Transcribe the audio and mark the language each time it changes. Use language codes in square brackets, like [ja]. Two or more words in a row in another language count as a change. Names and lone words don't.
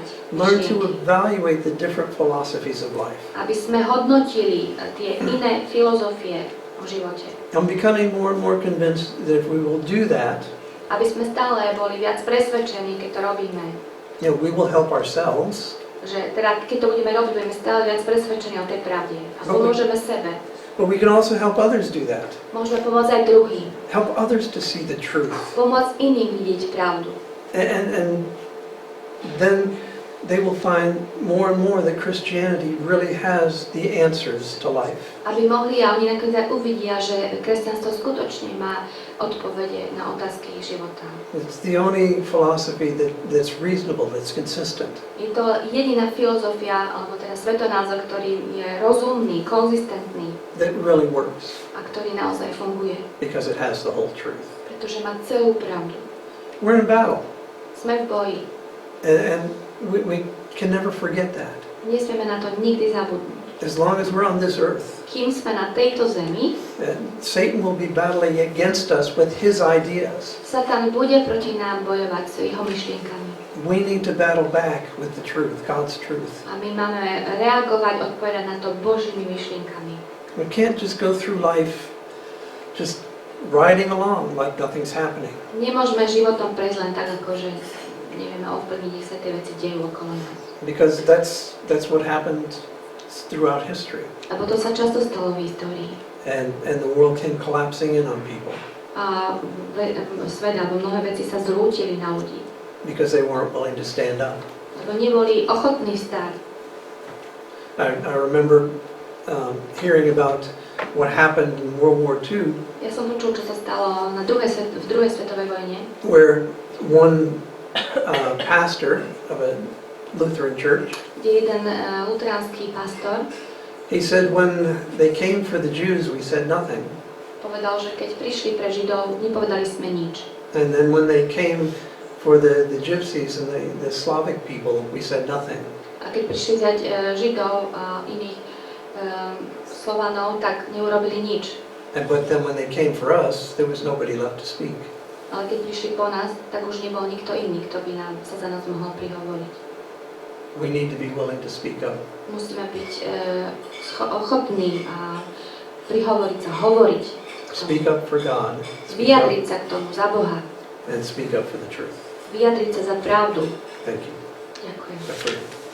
[en] Learn to [sk] myšlienky. [en] evaluate the different philosophies of life. [sk] Aby sme hodnotili tie iné filozofie o živote. [en] I'm becoming more and more convinced that if we will do that, [sk] Aby sme stále boli viac presvedčení, keď to robíme. [en] you know, we will help ourselves, [sk] Že teda, keď to budeme robiť, budeme stále viac presvedčení o tej pravde. A pomôžeme sebe. [en] but we can also help others do that. [sk] Môžeme pomôcť aj druhým. [en] Help others to see the truth. [sk] Pomôcť iným vidieť pravdu. [en] And then they will find more and more that Christianity really has the answers to life. [sk] Aby mohli a oni nakoniec aj uvidia, že kresťanstvo skutočne má odpovede na otázky ich života. [en] It's the only philosophy that's reasonable, that's consistent. [sk] Je to jediná filozofia, alebo teda svetonázor, ktorý je rozumný, konzistentný [en] That really works [sk] a ktorý naozaj funguje, [en] because it has the whole truth. [sk] pretože má celú pravdu. [en] We're in battle, [sk] Sme v boji. [en] and we can never forget that. [sk] Nesmieme na to nikdy zabudnúť. [en] As long as we're on this earth, [sk] Kým sme na tejto zemi, [en] Satan will be battling against us with his ideas. [sk] Satan bude proti nám bojovať s jeho myšlienkami. [en] We need to battle back with the truth, God's truth. [sk] A my máme reagovať, odpovedať na to Božími myšlienkami. [en] We can't just go through life just riding along like nothing's happening. [sk] Nemôžeme životom prejsť len tak, ako že nevieme ovplyvniť, nech sa tie veci dejú okolo nás. [en] Because that's what happened throughout history. [sk] Lebo to sa často stalo v histórii. [en] And the world came collapsing in on people. [sk] A svet alebo mnohé veci sa zrútili na ľudí. [en] because they weren't willing to stand up. [sk] Lebo neboli ochotní stáť. [en] I remember hearing about what happened in World War II, [sk] Ja som počul, čo sa stalo v druhej svetovej vojne, [en] where one pastor of a Lutheran church, [sk] kde jeden luteránsky pastor [en] he said when they came for the Jews, we said nothing. [sk] povedal, že keď prišli pre Židov, nepovedali sme nič. [en] And then when they came for the gypsies and the Slavic people, we said nothing. [sk] A keď prišli vziať Židov a iných Slovanov, tak neurobili nič. [en] But then when they came for us, there was nobody left to speak. [sk] Ale keď prišli po nás, tak už nebol nikto iný, kto by nám sa za nás mohol prihovoriť. [en] We need to be willing to speak up. [sk] Musíme byť ochotní a prihovoriť sa, hovoriť. [en] Speak up for God. [sk] Vyjadriť sa k tomu za Boha. [en] And speak up for the truth. [sk] Vyjadriť sa za pravdu. [en] Thank you. [sk] Ďakujem. [en] That's it.